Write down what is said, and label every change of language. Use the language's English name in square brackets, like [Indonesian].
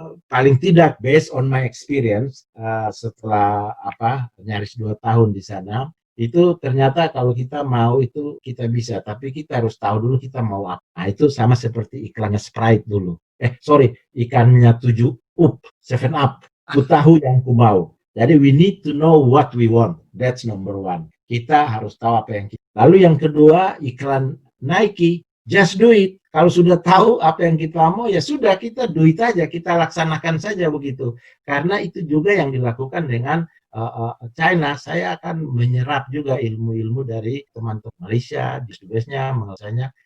[Indonesian] Paling tidak [English] based on my experience [Indonesian] setelah nyaris 2 tahun di sana, itu ternyata kalau kita mau itu kita bisa, tapi kita harus tahu dulu kita mau apa. Nah, itu sama seperti iklannya Sprite dulu. Ikannya 7 Up. Ku tahu yang ku mau. Jadi [English] we need to know what we want. That's number one. [Indonesian] Kita harus tahu apa yang kita. Lalu yang kedua, iklan Nike, [English] just do it. [Indonesian] Kalau sudah tahu apa yang kita mau, ya sudah, kita [English] do it [Indonesian] aja, kita laksanakan saja begitu. Karena itu juga yang dilakukan dengan China. Saya akan menyerap juga ilmu-ilmu dari teman-teman Malaysia, di Subesnya, menurutnya.